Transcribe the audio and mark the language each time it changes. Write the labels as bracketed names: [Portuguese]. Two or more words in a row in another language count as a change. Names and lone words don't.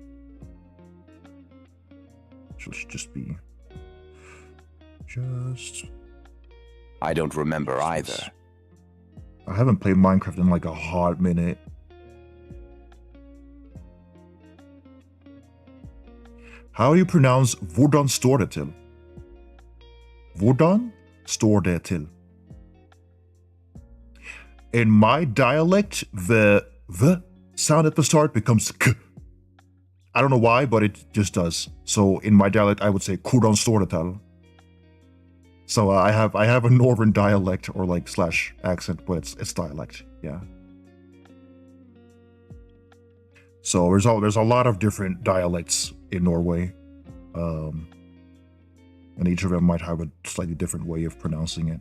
[English] Should just be... I don't remember either. I haven't played Minecraft in like a hot minute. How do you pronounce [Norwegian] Hvordan står det til? Hvordan står det til? [English] In my dialect, the sound at the start becomes k. I don't know why, but it just does. So in my dialect, I would say [Norwegian] Hvordan står det til? [English] So I have a northern dialect or like slash accent, but it's dialect, yeah. So there's a lot of different dialects in Norway, and each of them might have a slightly different way of pronouncing it.